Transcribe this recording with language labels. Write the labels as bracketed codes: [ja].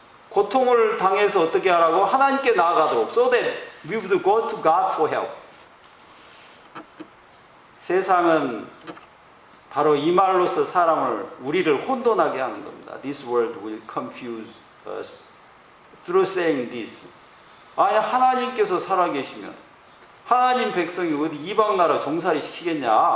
[ko] 고통을 당해서 어떻게 하라고? 하나님께 나아가도록 [en] so that we would go to God for help. [ko] 세상은 바로 이 말로서 우리를 혼돈하게 하는 겁니다. [en] This world will confuse us through saying this. [ko] 아니 하나님께서 살아계시면 하나님 백성이 어디 이방 나라 종살이 시키겠냐?